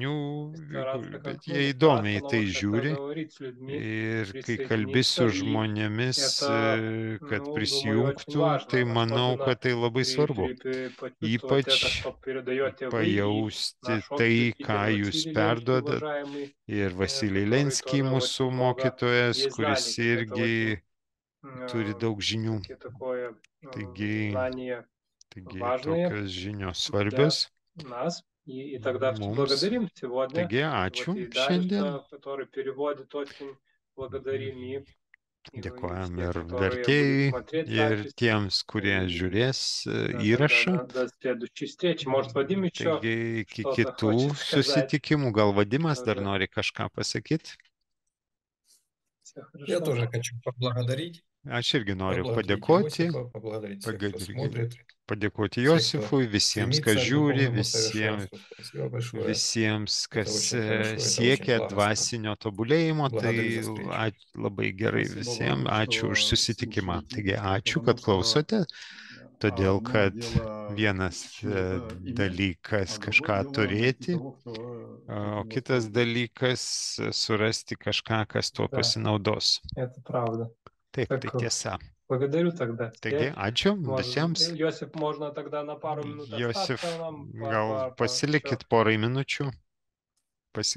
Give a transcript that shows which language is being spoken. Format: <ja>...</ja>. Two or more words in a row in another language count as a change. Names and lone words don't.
<lt>žmonių,</lt> <ru>стараться</ru> <lt>bet</lt> <ru>как, ну,</ru> <lt>jie</lt> <ru>не</ru> <lt>įdomiai</lt> <ru>стараться, но</ru> <lt>tai</lt> <ru>вот как-то</ru> <lt>žiūri.</lt> <ru>говорить с людьми,</ru> <lt>Ir kai kalbi</lt> <ru>присоединиться,</ru> <lt>su</lt> <ru>и</ru> <lt>žmonėmis,</lt> <ru>это,</ru> <lt>kad</lt> <ru>ну, думаю, очень</ru> <lt>prisijungtų, tai</lt> <ru>важно,</ru> <lt>manau,</lt> <ru>особенно</ru> <lt>kad tai labai svarbu.</lt> <ru>почувствовать</ru> <lt>Ypač</lt> <ru>это, что передаете вы и</ru> <lt>pajausti</lt> <ru>наш</ru> <lt>tai,</lt> <ru>учитель</ru> <lt>ką jūs</lt> <ru>Василий Ленский,</ru> <lt>perduodat.</lt> <ru>уважаемый,</ru> <lt>Ir Vasilijai</lt> <ru>который</ru> <lt>Lenskiai,</lt> <ru>тоже</ru> <lt>mūsų</lt> <ru>очень много</ru> <lt>mokytojas,</lt> <ru>есть</ru> <lt>kuris</lt> <ru>знаний. Так это</ru> <lt>irgi</lt> <ru>очень</ru> <lt>turi daug žinių.</lt> <ru>такое</ru> <lt>Taigi,</lt> <ru>знание важные</ru> <lt>tokios žinios</lt> <ru>для</ru> <lt>svarbios</lt> <ru>нас. И тогда</ru> <lt>mums.</lt> <ru>благодарим сегодня.</ru> <lt>Taigi, ačiū</lt> <ru>Вот и</ru> <lt>šiandien.</lt> <ru>Дарюша, который переводит, очень благодарим. И</ru> <lt>Dėkojam</lt> <ru>те,</ru> <lt>ir</lt> <ru>которые будут</ru> <lt>vertėjai,</lt> <ru>смотреть</ru> <lt>ir</lt> <ru>запись.</ru> <lt>tiems, kurie</lt> <ru>И</ru> <lt>žiūrės</lt> <ru>да,</ru> <lt>įrašą.</lt> <ru>тогда до следующей встречи. Может, Вадим еще</ru> <lt>Taigi, iki</lt> <ru>что-то</ru> <lt>kitų</lt> <ru>хочет сказать?</ru> <lt>susitikimų. Gal Vadimas dar</lt> <ru>Тоже</ru> <lt>nori kažką pasakyti?</lt> <ru>все Я хорошо. тоже хочу поблагодарить.</ru> <lt>Aš irgi noriu</lt> <ru>Поблагодарить</ru> <lt>padėkoti.</lt> <ru>Иосифа, поблагодарить всех, кто смотрит,</ru> <lt>Padėkoti</lt> <ru>всех,</ru> <lt>Josifui,</lt> <ru>кто</ru> <lt>visiems, kas</lt> <ru>стремится к</ru> <lt>žiūri,</lt> <ru>духовному совершенству. Спасибо большое.</ru> <lt>visiems,</lt> <ru>Это</ru> <lt>kas</lt> <ru>очень хорошо, это очень</ru> <lt>siekia</lt> <ru>благостно.</ru> <lt>dvasinio tobulėjimo.</lt> <ru>Благодарю</ru> <lt>Tai</lt> <ru>за встречу.</ru> <lt>labai gerai</lt> <ru>Спасибо</ru> <lt>visiems.</lt> <ru>вам,</ru> <lt>Ačiū už</lt> <ru>что</ru> <lt>susitikimą.</lt> <ru>слушаете,</ru> <lt>Taigi, ačiū,</lt> <ru>потому</ru> <lt>kad</lt> <ru>что</ru> <lt>klausote. Todėl,</lt> <ru>одно</ru> <lt>kad</lt> <ru>дело</ru> <lt>vienas</lt> <ru>чего-то иметь,</ru> <lt>dalykas</lt> <ru>а</ru> <lt>kažką</lt> <ru>другое дело найти</ru> <lt>turėti,</lt> <ru>того, кто</ru> <lt>o</lt> <ru>этим</ru> <lt>kitas</lt> <ru>воспользуется.</ru> <lt>dalykas surasti kažką, kas tuo</lt> <ru>Да,</ru> <lt>pasinaudos.</lt> <ru>это правда.</ru> <lt>Taip, tai</lt> <ru>Так,</ru> <lt>tiesa.</lt> <ru>благодарю тогда</ru> <lt>Taigi,</lt> <ru>всех.</ru> <lt>ačiū</lt> <ru>Может,</ru> <lt>visiems.</lt> <ru>Йосиф, можно тогда на пару минут</ru> <lt>Josif,</lt> <ru>остаться нам?</ru> <lt>gal pasilikit porai minučių.</lt>